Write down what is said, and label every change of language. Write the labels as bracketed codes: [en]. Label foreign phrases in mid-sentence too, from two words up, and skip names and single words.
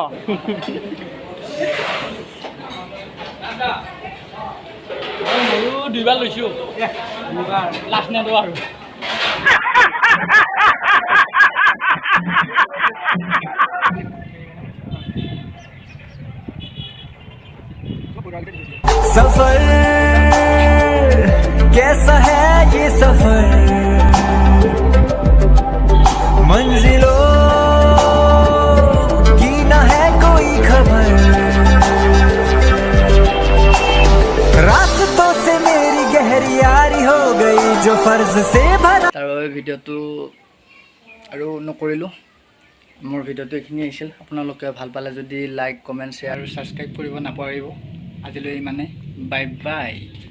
[as] ময়ো 2 বাৰ লৈছোঁ লাষ্ট নেটো আৰু [hi] सफर कैसा है ये सफर मंजिलों की ना है कोई खबर रास्तों से मेरी गहरी यारी हो गई जो फर्ज से भरा [as] তাৰ বাবে ভিডিঅ'টো আৰু নকৰিলোঁ মোৰ ভিডিঅ'টো এইখিনি আহিছিল আপোনালোকে ভাল পালে যদি [en] like comment share [as] আৰু ছাবস্ক্ৰাইব কৰিব নাপাহৰিব আজিলৈ ইমানে [en] bye bye